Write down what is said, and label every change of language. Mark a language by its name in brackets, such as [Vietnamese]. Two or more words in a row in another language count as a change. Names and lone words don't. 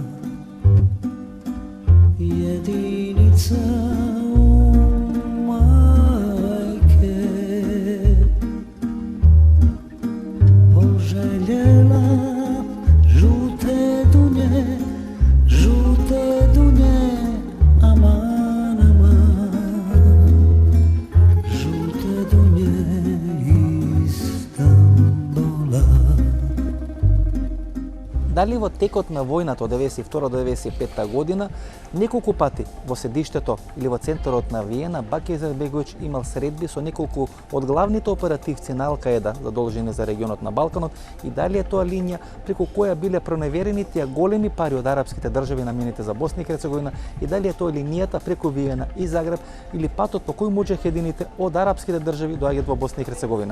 [Bosnian] jedinica majke, poželjela žute dunje, aman, aman, žute dunje Istanbula. [Macedonian] Дали во текот на војната од 92 до 95 година неколку пати во седиштето или во центарот на Виена Баки Изетбеговиќ имал средби со неколку од главните оперативци на Ал-Каеда задолжени за регионот на Балканот и дали е тоа линија преку која биле проneверени тие големи пари од арапските држави наменети за Босна и Херцеговина и дали е тоа линијата преку Виена и Загреб или патот по кој муџахедините од арапските држави доаѓаат во Босна и Херцеговина.